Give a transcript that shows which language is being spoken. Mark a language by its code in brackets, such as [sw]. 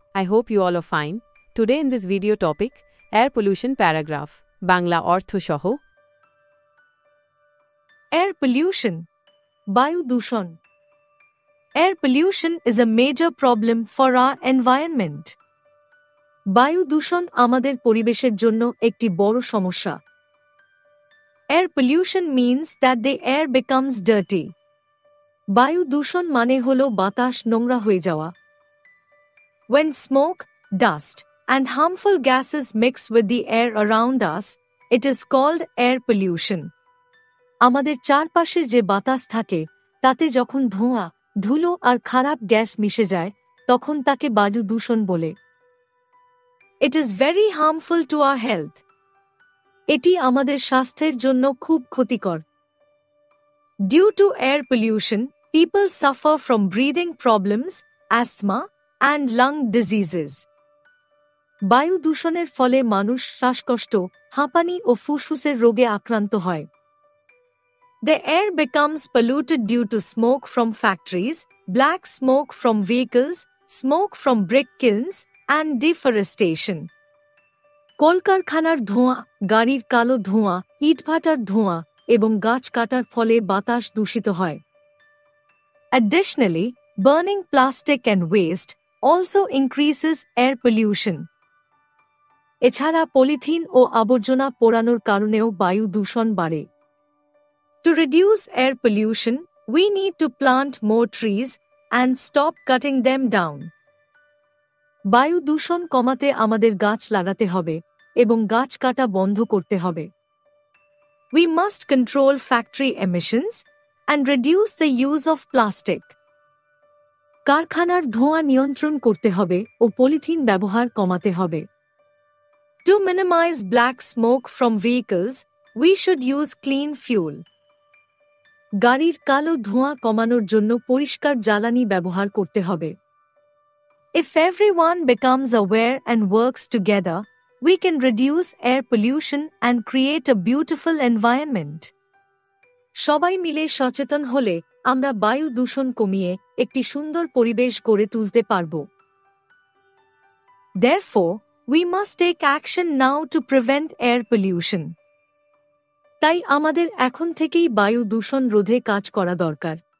[en] I hope you all are fine. Today in this video topic, air pollution paragraph, [bn] Bangla ortho shoho. [en] Air pollution, [bn] Bayu Dushan. [en] Air pollution is a major problem for our environment. [bn] বায়ু দূষণ আমাদের পরিবেশের জন্য একটি বড় সমস্যা। [en] Air pollution means that the air becomes dirty. [bn] বায়ু দূষণ মানে হলো বাতাস নোংরা হয়ে যাওয়া। [en] When smoke, dust, and harmful gases mix with the air around us, it is called air pollution. [bn] আমাদের চারপাশে যে বাতাস থাকে তাতে যখন ধোঁয়া, ধুলো আর খারাপ গ্যাস মিশে যায় তখন তাকে বায়ু দূষণ বলে। [en] It is very harmful to our health. [bn] এটি আমাদের স্বাস্থ্যের জন্য খুব ক্ষতিকর। [en] Due to air pollution, people suffer from breathing problems, asthma, and lung diseases. [bn] বায়ু দূষণের ফলে মানুষ শ্বাসকষ্ট, হাঁপানি ও ফুসফুসের রোগে আক্রান্ত হয়। [en] The air becomes polluted due to smoke from factories, black smoke from vehicles, smoke from brick kilns, and deforestation. [bn] কলকারখানার ধোঁয়া, গাড়ির কালো ধোঁয়া, ইটভাটার ধোঁয়া এবং গাছ কাটার ফলে বাতাস দূষিত হয়। [en] Additionally, burning plastic and waste also increases air pollution. [bn] এছাড়া পলিথিন ও আবর্জনা পোড়ানোর কারণেও বায়ু দূষণ বাড়ে। [en] To reduce air pollution, we need to plant more trees and stop cutting them down. [bn] বায়ু দূষণ কমাতে আমাদের গাছ লাগাতে হবে এবং গাছ কাটা বন্ধ করতে হবে। [en] We must control factory emissions and reduce the use of plastic. [bn] কারখানার ধোঁয়া নিয়ন্ত্রণ করতে হবে ও পলিথিন ব্যবহার কমাতে হবে। [en] To minimize black smoke from vehicles, we should use clean fuel. [bn] গাড়ির কালো ধোঁয়া কমানোর জন্য পরিষ্কার জ্বালানি ব্যবহার করতে হবে। [en] If everyone becomes aware and works together, we can reduce air pollution and create a beautiful environment. [bn] সবাই মিলে সচেতন হলে আমরা বায়ু দূষণ কমিয়ে একটি সুন্দর পরিবেশ গড়ে তুলতে পারব। [en] Therefore, we must take action now to prevent air pollution. [bn] তাই আমাদের এখন থেকেই বায়ু দূষণ রোধে কাজ করা দরকার।